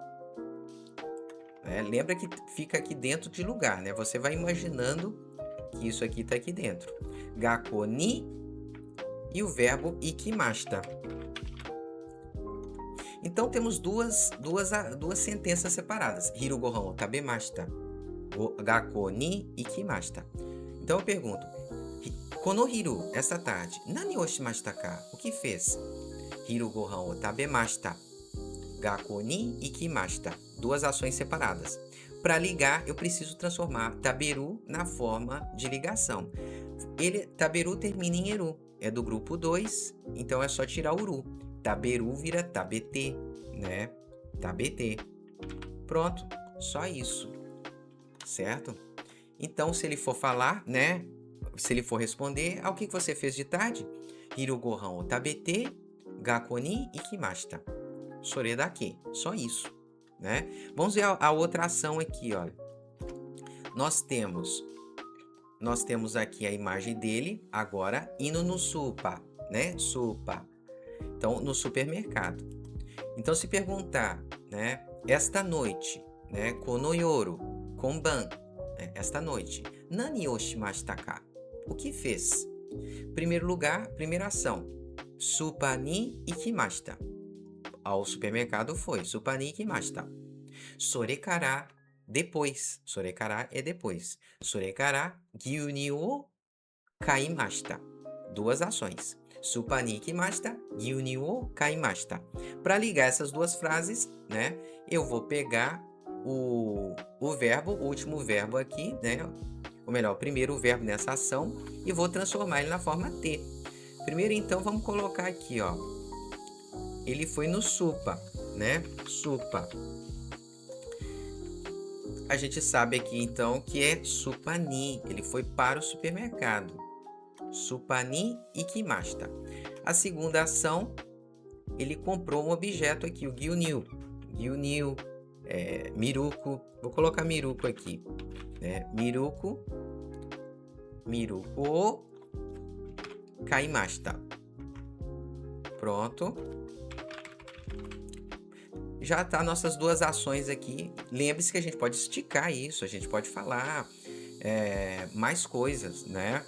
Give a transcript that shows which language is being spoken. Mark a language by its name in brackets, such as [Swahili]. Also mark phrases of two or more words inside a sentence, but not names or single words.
[Portuguese] Lembra que fica aqui dentro de lugar, né? Você vai imaginando que isso aqui está aqui dentro. [Japanese] 学校に [Portuguese] e o verbo ikimashita. Então temos duas sentenças separadas. [Japanese] 昼ご飯を食べました. 学校に行きました. [Portuguese] Então eu pergunto: [Japanese] この昼, [Portuguese] esta tarde, [Japanese] 何をしましたか? [Portuguese] O que fez? [Japanese] 昼ご飯を食べました. 学校に行きました. [Portuguese] Duas ações separadas. Para ligar, eu preciso transformar taberu na forma de ligação. Taberu termina em eru. É do grupo 2, então é só tirar o ru. Taberu vira tabete, né? Tabete. Pronto, só isso. Certo? Então, se ele for falar, né? Se ele for responder, o que você fez de tarde? [Japanese] 昼ご飯を食べて、学校に行きました. それだけ. [Portuguese] Só isso, né? Vamos ver a outra ação aqui, olha. Nós temos aqui a imagem dele, agora indo no supa, né? Supa. Então, no supermercado. Então, se perguntar, né? Esta noite, né? [Japanese] この夜、今晩, [Portuguese] né? Esta noite. [Japanese] 何をしましたか? [Portuguese] O que fez? Primeiro lugar, primeira ação. [Japanese] スーパーに行きました. [Portuguese] Ao supermercado foi. [Japanese] スーパーに行きました. それから, depois. それから [Portuguese] é depois. [Japanese] それから, 牛乳を買いました. [Portuguese] Duas ações. [Japanese] スーパーに行きました、牛乳を買いました. [Portuguese] Para ligar essas duas frases, né? Eu vou pegar o verbo, o último verbo aqui, né? Ou melhor, o primeiro verbo nessa ação e vou transformar ele na forma T. Primeiro, então, vamos colocar aqui, ó. Ele foi no supa, né? Supa. A gente sabe aqui, então, que é supani. Ele foi para o supermercado. [Japanese] スーパーに行きました. [Portuguese] A segunda ação, ele comprou um objeto aqui, o gyunyu. [Japanese] 牛乳、ミルク. [Portuguese] Vou colocar miruku aqui. [Japanese] Né? ミルクを買いました. [Portuguese] Pronto. Já tá nossas duas ações aqui. Lembre-se que a gente pode esticar isso, a gente pode falar mais coisas, né?